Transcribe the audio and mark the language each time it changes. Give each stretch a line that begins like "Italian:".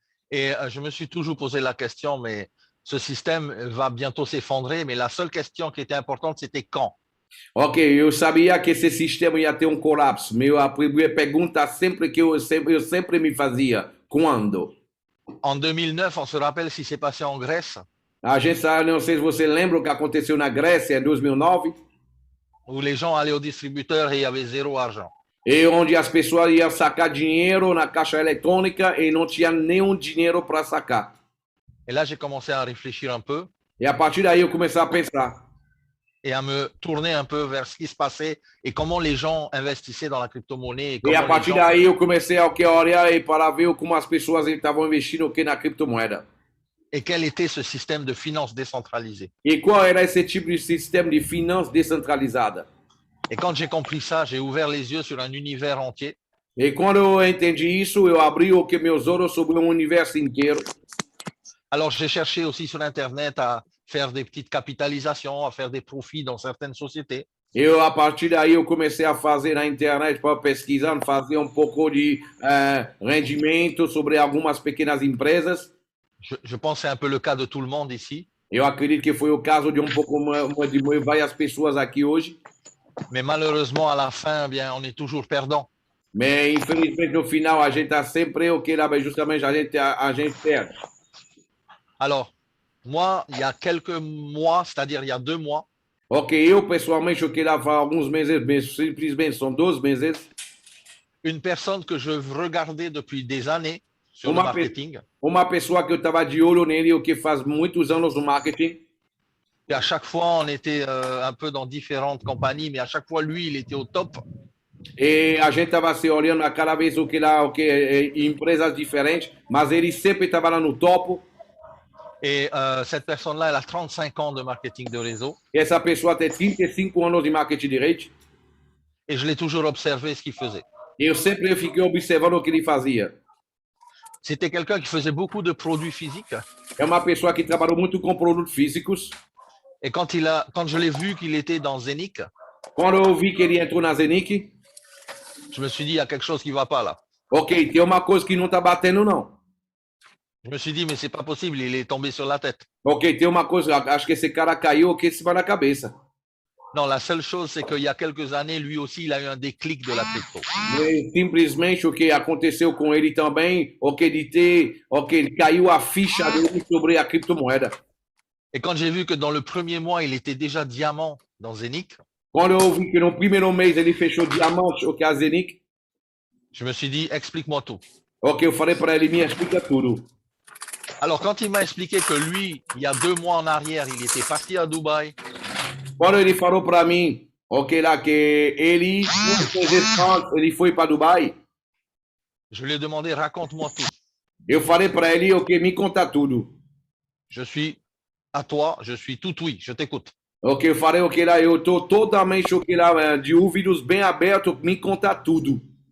French: Et je me suis toujours posé la question, mais ce système va bientôt s'effondrer. Mais la seule question qui était importante, c'était quand.
Portuguese: Ok, eu sabia que esse sistema ia ter colapso. A pergunta sempre que eu sempre me fazia, quando?
French: En 2009, on se rappelle ce qui s'est passé en Grèce.
Portuguese: A gente sabe, não sei se você lembra o que aconteceu na Grécia em 2009.
French: Où les gens allaient au distributeur et il y avait 0 argent.
Portuguese: E onde as pessoas iam sacar dinheiro na caixa eletrônica e não tinha nenhum dinheiro para sacar.
French: Et là, j'ai commencé à réfléchir un peu.
Portuguese: E a partir daí eu comecei a pensar.
French: Et à me tourner un peu vers ce qui se passait et comment les gens investissaient dans la crypto-monnaie.
Portuguese: E a partir daí eu comecei a olhar e para ver como as pessoas estavam investindo na criptomoeda.
French: Et quel était ce système de finance décentralisée.
Portuguese: E qual era esse tipo de sistema de finanças descentralizada?
French: Et quand j'ai compris ça, j'ai ouvert les yeux sur un univers entier.
Portuguese: E quando eu entendi isso, eu abri meus olhos sobre universo inteiro.
French: Alors j'ai cherché aussi sur Internet à faire des petites capitalisations, à faire des profits dans certaines sociétés.
Portuguese: A partir daí, eu comecei a fazer na internet, para pesquisar, fazer pouco de rendimento sobre algumas pequenas empresas.
French: Je pense que c'est un peu le cas de tout le monde ici.
Portuguese: Eu acredito que foi o caso de de várias pessoas aqui hoje.
French: Mais malheureusement, à la fin, bien, on est toujours perdant.
Portuguese: Mas, infelizmente, no final, a gente está sempre justamente a gente perde.
French: Alors, moi, il y a quelques mois, c'est-à-dire il y a 2 mois.
Portuguese: Ok, eu pessoalmente, eu queria falar alguns meses, simplesmente são 2 meses.
French: Une personne que je regardais depuis des années sur le marketing.
Portuguese: Uma pessoa que eu estava de olho nele, o que faz muitos anos no marketing.
French: Et à chaque fois, on était un peu dans différentes compagnies, mais à chaque fois, lui, il était au top.
Portuguese: E a gente estava se olhando a cada vez o que lá, o que empresas diferentes, mas ele sempre estava lá no topo.
French: Et cette personne-là, elle a 35 ans de marketing de réseau.
Portuguese: E essa pessoa tem 35 anos de marketing de rede.
French: Et je l'ai toujours observé ce qu'il faisait.
Portuguese: E eu sempre fiquei observando o que ele fazia.
French: C'était quelqu'un qui faisait beaucoup de produits physiques.
Portuguese: É uma pessoa que trabalhou muito com produtos físicos.
French: Et quand je l'ai vu qu'il était dans Zenic,
Portuguese: Quando eu vi que ele entrou na Zenic,
French: je me suis dit, il y a quelque chose qui ne va pas là.
Portuguese: ok, tem uma coisa que não tá batendo não.
French: Je me suis dit, mais c'est pas possible, il est tombé sur la tête.
Portuguese: Ok, tem uma coisa, acho que esse cara caiu aqui em cima da cabeça.
French: Non, la seule chose, c'est qu'il y a quelques années, lui aussi, il a eu un déclic de la crypto.
Portuguese: E simplesmente o que aconteceu com ele também, ok, de ter, ok, caiu a ficha dele sobre a criptomoeda.
French: Et quand j'ai vu que dans le premier mois, il était déjà diamant dans Zenic,
Portuguese: Quando eu vi que no primeiro mês ele fechou diamante, ok, a Zenic,
French: je me suis dit, explique-moi tout.
Portuguese: ok, eu falei para ele, me explica tudo.
French: Alors, quand il m'a expliqué que lui, il y a 2 mois en arrière, il était parti à Dubaï,
Portuguese: Quando ele falou para mim, ok, lá que ele foi para Dubai,
French: je lui ai demandé, raconte-moi tout.
Portuguese: eu falei para ele, ok, me conta tudo.
French: Je suis à toi, je suis tout oui, je t'écoute.
Portuguese: Ok, eu falei, ok, lá, eu tô totalmente, ok, lá, de ouvidos bem abertos, me conta tudo.